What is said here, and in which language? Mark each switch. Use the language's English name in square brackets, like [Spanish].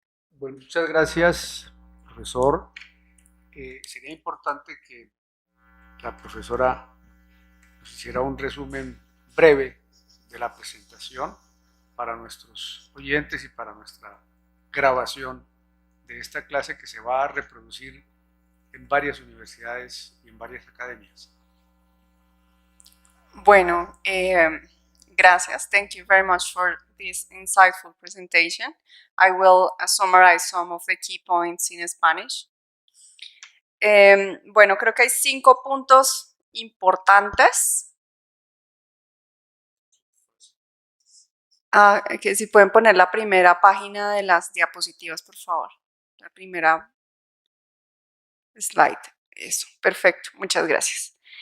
[Spanish] Bueno, muchas gracias, profesor. Sería importante que la profesora nos hiciera un resumen breve de la presentación para nuestros oyentes y para nuestra grabación de esta clase que se va a reproducir en varias universidades y en varias academias. Bueno, gracias. [English] Thank you very much for this insightful presentation. I will summarize some of the key points in Spanish. [Spanish] Bueno, creo que hay 5 puntos importantes. Que si pueden poner la primera página de las diapositivas, por favor. La primera slide. Eso, perfecto. Muchas gracias.